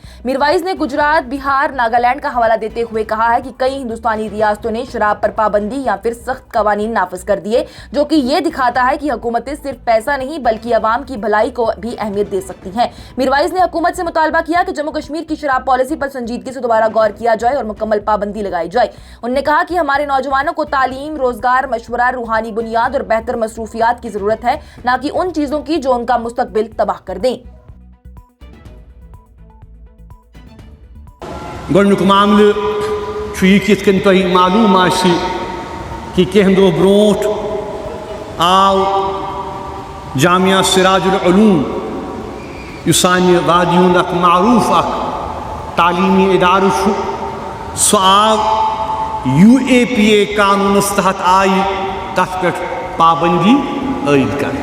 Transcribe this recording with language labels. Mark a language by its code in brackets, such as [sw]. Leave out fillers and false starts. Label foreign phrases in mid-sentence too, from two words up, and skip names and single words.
[ur] میر واعظ نے گجرات، بہار، ناگالینڈ کا حوالہ دیتے ہوئے کہا ہے کہ کئی ہندوستانی ریاستوں نے شراب پر پابندی یا پھر سخت قوانین نافذ کر دیے، جو کہ یہ دکھاتا ہے کہ حکومتیں صرف پیسہ نہیں بلکہ عوام کی بھلائی کو بھی اہمیت دے سکتی ہیں۔ میر واعظ نے حکومت سے مطالبہ کیا کہ جموں کشمیر کی شراب پالیسی پر سنجیدگی سے دوبارہ غور کیا جائے اور مکمل پابندی لگائی جائے۔ انہوں نے کہا کہ ہمارے نوجوانوں کو تعلیم، روزگار، مشورہ، روحانی بنیاد اور بہتر مصروفیات کی ضرورت ہے، نہ کہ ان چیزوں کی جو ان کا مستقبل تباہ کر دیں۔ [ks] گۄڈنیُک معاملہٕ چھُ یہِ کِتھ کٔنۍ تۄہہِ معلوٗم آسہِ کہ کینٛہہ دۄہ برونٛٹھ آو جامعہ سراج العلوم یُس سانہِ وادی ہُنٛد اکھ معروٗف اکھ تعلیٖمی اِدارٕ چھُ، سُہ آو UAPA قانوٗنس تحت آیہِ تتھ پٮ۪ٹھ پابندی عٲید کرنہٕ۔